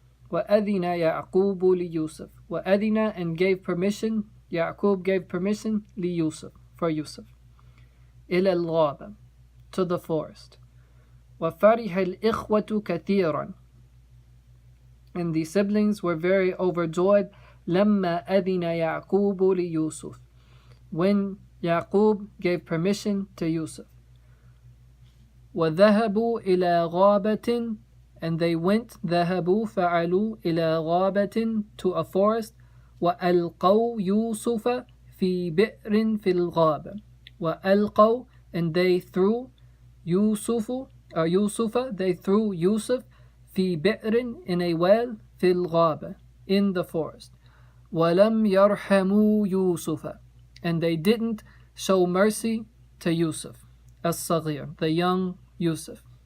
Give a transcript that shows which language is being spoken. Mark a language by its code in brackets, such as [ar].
[ar] وَأَذِنَ يَعْقُوبُ لِيُوسُف, [en] وَأَذِنَ, and gave permission, Ya'qub gave permission, لِيُوسُف, for Yusuf, [ar] إِلَى الْغَابَةِ, [en] to the forest. [ar] وَفَرِحَ الْإِخْوَةُ كَثِيرًا, [en] and the siblings were very overjoyed. [ar] لَمَّا أَذِنَ يَعْقُوبُ لِيُوسُف, [en] when Yaqub gave permission to Yusuf. [ar] وَذَهَبُوا إِلَى غَابَةٍ, [en] and they went, [ar] ذَهَبُوا فَعَلُوا إِلَى غَابَةٍ, [en] to a forest. [ar] وَأَلْقَوْا يُوسُفَ فِي بِئْرٍ فِي الْغَابَةِ, وَأَلْقَوْا, [en] and they threw [ar] يُوسُفَ, [en] they threw Yusuf, [ar] في بئر, [en] in a well, [ar] في الغابة, [en] in the forest. [ar] وَلَمْ يَرْحَمُوا يُوسُفَ, [en] and they didn't show mercy to Yusuf, as-Saghir, the young Yusuf.